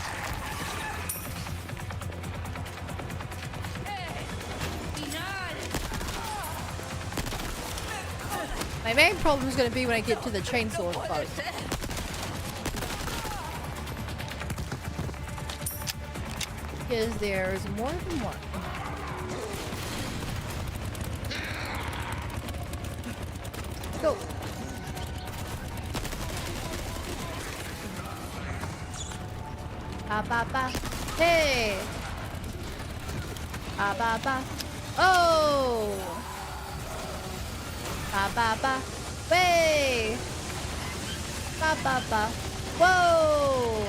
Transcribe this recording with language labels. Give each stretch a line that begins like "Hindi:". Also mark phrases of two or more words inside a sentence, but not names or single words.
English: My main problem is going to be when I get to the chainsaw fight. Because there's more than one. Go. Ba ba ba. Hey. Ba ba ba. Oh. Ba ba ba. Way. Ba ba ba. Whoa.